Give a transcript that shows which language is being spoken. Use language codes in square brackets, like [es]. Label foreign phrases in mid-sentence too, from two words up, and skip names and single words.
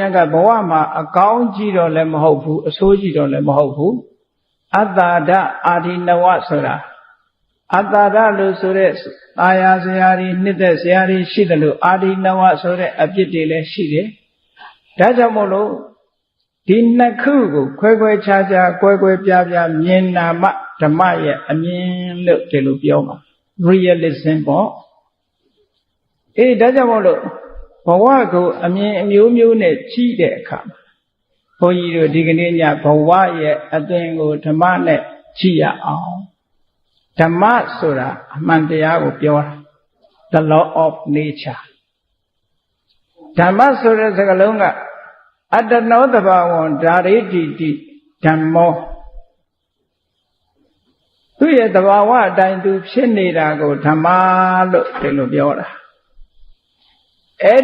[my] တ်ကဘဝမှာအကောင်းကြီးတော့လည်းမဟုတ်ဘူးအဆိုးကြီးတော့လည်းမဟုတ်ဘူးအတ္တာဒအာဒီနဝဆိုတာအတ္တာဒလို့ဆိုတဲ့အာယာစရာတွေနှစ်သက်စရာတွေရှိတယ်လို့အာဒီနဝဆိုတဲ့အပြစ်တွေလည်းရှိတယ်ဒါကြောင့်မို့လို့ဒီနှစ်ခုကိုခွဲခြားကွဲပြားမြင်နာမှဓမ္မရဲ့အမြင်လို့ဒီလိုပြောမှာ realism ပေါ့ ဒါကြောင့်မို့လို့ဘဝကိုအမြင်အမျိုးမျိုးနဲ့ကြည့်တဲ့အခါဘုန်းကြီးတို့ဒီ ကနေ့ညဘဝရဲ့အသွင်ကိုဓမ္မနဲ့ကြည့်ရအောင်ဓမ္မဆိုတာအမှန်တရားကိုပြောတာ [en] the law of nature [my] ဓမ္မဆိုတဲ့စကားလုံးက [pi] အတ္တနောတဘာဝံဓာရိတိတိဓမ္မော [my] သူရဲ့တဘာဝအတိုင်းသူဖြစ်နေတာကိုဓမ္မလို့ဒီလိုပြောတာအဲ့